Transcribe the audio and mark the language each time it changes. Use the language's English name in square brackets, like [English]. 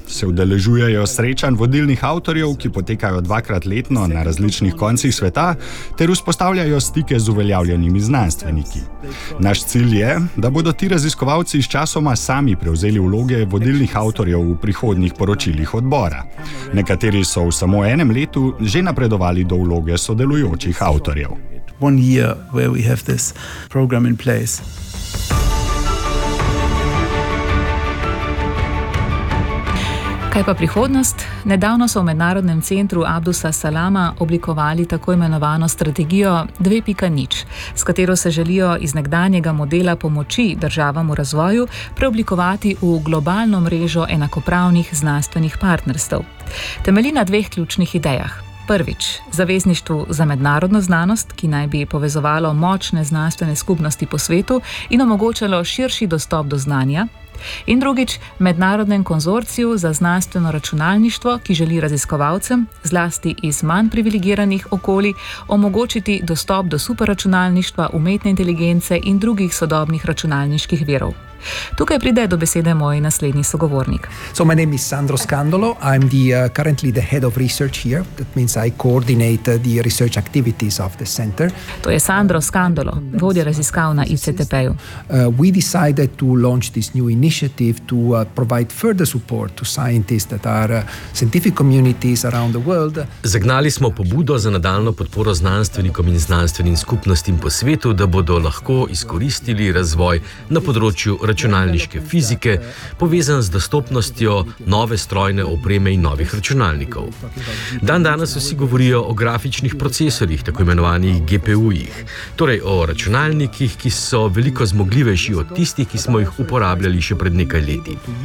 [Slovenian] Se udeležujejo srečanj vodilnih avtorjev, ki potekajo dvakrat letno na različnih koncih sveta, ter vzpostavljajo stike z uveljavljenimi znanstveniki. Naš cilj je, da bodo ti raziskovalci sčasoma sami prevzeli vloge vodilnih avtorjev v prihodnjih poročilih odbora. Nekateri so v samo enem letu že napredovali do vloge sodelujočih avtorjev. [English] One year where we have this program in place. [Slovenian] Kaj pa prihodnost? Nedavno so v Mednarodnem centru Abdusa Salama oblikovali tako imenovano strategijo 2.0, s katero se želijo iz nekdanjega modela pomoči državam v razvoju preoblikovati v globalno mrežo enakopravnih znanstvenih partnerstev. Temelji na dveh ključnih idejah. Prvič, zavezništvu za mednarodno znanost, ki naj bi povezovalo močne znanstvene skupnosti po svetu in omogočalo širši dostop do znanja. In drugič, mednarodnem konzorciju za znanstveno računalništvo, ki želi raziskovalcem, zlasti iz manj privilegiranih okolij, omogočiti dostop do superračunalništva, umetne inteligence in drugih sodobnih računalniških virov. Tukaj pride do besede moj naslednji sogovornik. [English] So my name is Sandro Scandolo. I'm the currently the head of research here. That means I coordinate the research activities of the center. [Slovenian] To je Sandro Scandolo, vodja raziskav na ICTP-ju. [English] We decided to launch this new initiative to provide further support to scientists that are scientific communities around the world. [Slovenian] Zagnali smo pobudo za nadaljno podporo znanstvenikom in znanstvenim skupnostim po svetu, da bodo lahko izkoristili razvoj na področju računalniške fizike, povezan z dostopnostjo nove strojne opreme in novih računalnikov. Dan danes vsi govorijo o grafičnih procesorjih, tako imenovanih GPU-jih, torej o računalnikih, ki so veliko zmogljivejši od tistih, ki smo jih uporabljali še pred nekaj leti.